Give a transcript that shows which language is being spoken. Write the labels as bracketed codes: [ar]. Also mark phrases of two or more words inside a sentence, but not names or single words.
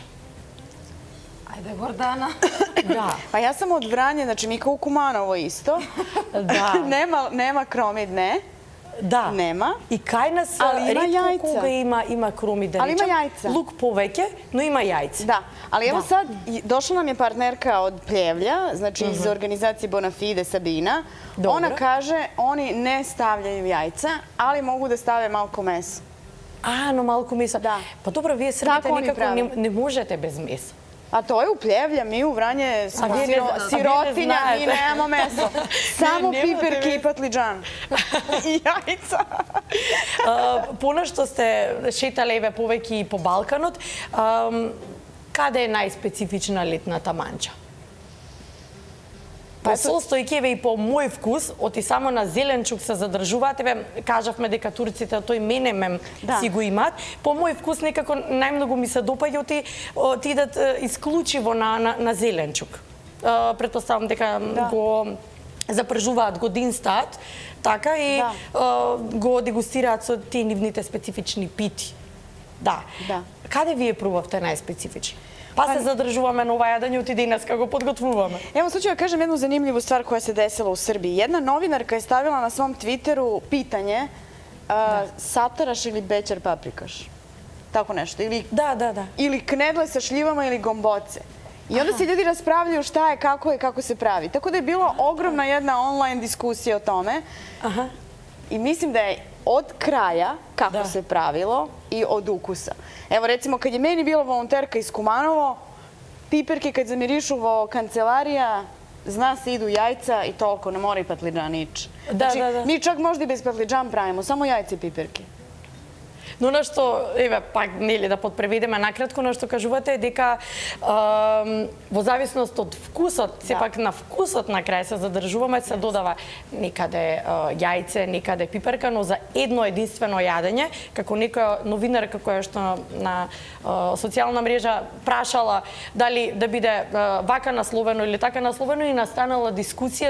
[mk] Ајде, Гордана. Да. [sr] Па јас сам од Врање, значи ми као Куманово исто. [mk] Да. Нема кромид, не. Да. Нема. И кај нас [sr] Али има ретко јајца. [mk] кога има кроми, да [sr] Али има речем. јајца. [mk] Лук повеќе, но има јајца. Да, [sr] ali evo Da. sad, došla nam je partnerka od Pljevlja, znači iz organizacije Bonafide Sabina. Dobro. Ona kaže, oni ne stavljaju jajca, ali mogu da stave malko mesa. [mk] А, но малку месо. Да. Па добро, вие србите [sr] Tako oni [mk] никако [sr] prave. [mk] не можете без месо. [sr] A to je u Pljevlja, mi u Vranje smo vi ne zna- a vi ne sirotinja, mi znate. nemamo meso. Samo nemate piperke i meso. patliđan. I jajca. [mk] Понашто сте шетале еве повеќе и по Балканот, каде е најспецифична летната манча? По состојки еве и по мој вкус, оти само на зеленчук се задржуваат, еве кажавме дека турците тој менемем Да. си го имаат. По мој вкус некако најмногу ми се допаѓа оти идат исклучиво на зеленчук. Претпоставам дека го запржуваат го дин стат, така и го дегустираат со тие нивните специфични пити. Да. Каде вие пробавте најспецифични? Па се задржуваме на ова јадење и денеска го подготвуваме. [sr] Evo sad ću ja kažem jednu zanimljivu stvar koja se desila u Srbiji. Jedna novinarka je stavila na svom Twitteru pitanje sataraš ili bećar paprikaš? Tako nešto. Ili knedle sa šljivama ili gomboce. I onda se ljudi raspravljaju šta je, kako je, kako se pravi. Tako da je bila ogromna jedna online diskusija o tome. I mislim da je od kraja kako se pravilo i od ukusa. Evo recimo kad je meni bila volonterka iz Kumanovo, piperke kad zamirišu [mk] vo kancelarija, [sr] zna se idu jajca i toliko, ne mora i patliđan nič. Znači, mi čak možda i bez patliđan pravimo, samo jajce i piperke. [mk] Но на што, еве, пак, нели, да подпреведеме накратко, на што кажувате е дека во зависност од вкусот, сепак на вкусот на крај се задржуваме, се додава некаде јајце, некаде пиперка, но за едно единствено јадење, како некоја новинарка која што на социјална мрежа прашала дали да биде вака насловено или така насловено и настанала дискусија.